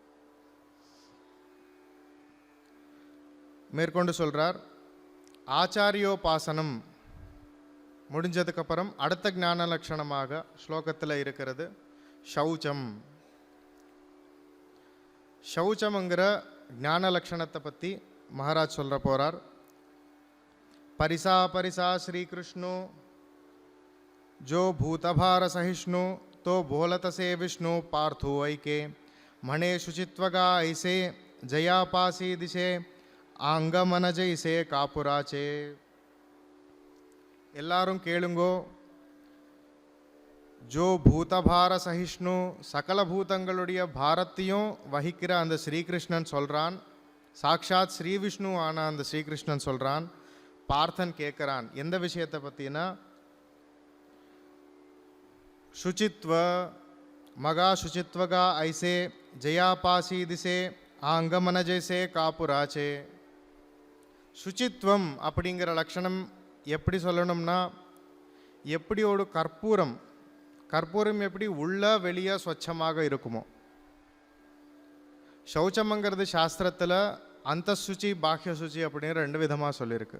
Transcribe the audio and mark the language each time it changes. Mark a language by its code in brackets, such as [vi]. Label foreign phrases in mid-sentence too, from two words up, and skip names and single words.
[ta] மேற்கொண்டு சொல்கிறார், ஆச்சாரியோபாசனம் முடிஞ்சதுக்கப்புறம் அடுத்த ஞான லட்சணமாக ஸ்லோகத்தில் இருக்கிறது சௌச்சம். சௌச்சம்ங்கிற ஞான லட்சணத்தை பற்றி மகாராஜ் சொல்ல போகிறார். [mr] परिसा परिसा श्री कृष्णो जो भूतभार सहिष्णु तो बोलत से विष्णु पार्थो ऐके मणे शुचित्वगा ऐसे जयापासी दिशे आंगमन जैसे कापुराचे. [ta] எல்லாரும் கேளுங்கோ. [mr] जो भूतभार सहिष्णु, [ta] சகல பூதங்களுடைய பாரத்தையும் வகிக்கிற அந்த ஸ்ரீகிருஷ்ணன் சொல்கிறான். சாக்ஷாத் ஸ்ரீ விஷ்ணு ஆன அந்த ஸ்ரீகிருஷ்ணன் சொல்கிறான். பார்த்தன் கேட்குறான் எந்த விஷயத்தை பற்றினா, [mr] शुचित्व मगा शुचित्वगा ऐसे जयापासी दिसे आंगमन जैसे कापुराचे. [ta] சுச்சித்வம் அப்படிங்கிற லட்சணம் எப்படி சொல்லணும்னா, எப்படி ஒரு கற்பூரம் எப்படி உள்ள வெளியே ஸ்வச்சமாக இருக்குமோ சௌச்சம்ங்கிறது சாஸ்திரத்தில் அந்தசுச்சி பாஹ்ய சுச்சி அப்படின்னு ரெண்டு விதமாக சொல்லியிருக்கு.